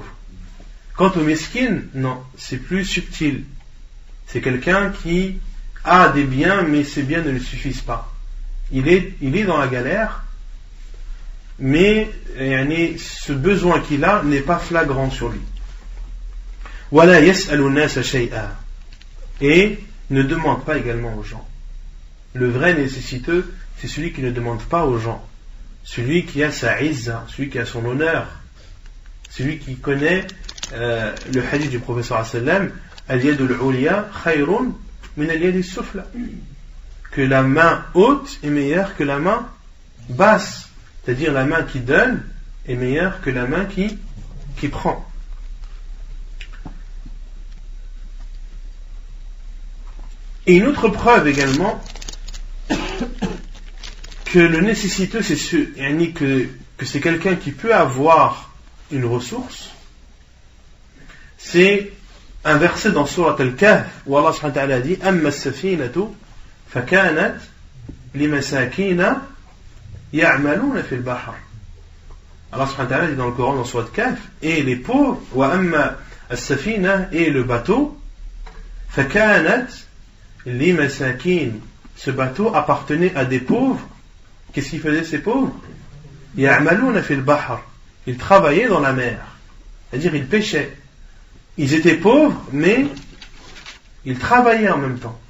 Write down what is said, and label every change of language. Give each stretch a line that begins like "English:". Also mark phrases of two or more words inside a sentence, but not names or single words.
French: Quant au mesquin, non, c'est plus subtil. C'est quelqu'un qui a des biens, mais ces biens ne lui suffisent pas. Il est dans la galère, mais ce besoin qu'il a n'est pas flagrant sur lui.
Arabic: ولا يسأل الناس شيئا,
French: et ne demande pas également aux gens. Le vrai nécessiteux, c'est celui qui ne demande pas aux gens, celui qui a sa izza, celui qui a son honneur, celui qui connaît le hadith du prophète
Arabic: صلى الله عليه وسلم, اليد العليا خير من اليد السفلى,
French: que la main haute est meilleure que la main basse, c'est-à-dire la main qui donne est meilleure que la main qui prend. Et une autre preuve également que le nécessiteux, c'est que c'est quelqu'un qui peut avoir une ressource, c'est un verset dans Surat Al-Kahf où Allah
Arabic: سبحانه وتعالى
French: dit
Arabic: أما السفينة فكانت لمساكين يعملون في البحر.
French: Allah
Arabic: سبحانه وتعالى
French: dit dans le Coran dans Surat Al-Kahf, et les pauvres,
Arabic: وأما السفينة,
French: et le bateau,
Arabic: فكانت لمساكين,
French: ce bateau appartenait à des pauvres. Qu'est-ce qu'ils faisaient ces pauvres?
Arabic: يعملون في البحر,
French: ils travaillaient dans la mer, c'est-à-dire ils pêchaient. Ils étaient pauvres, mais ils travaillaient en même temps.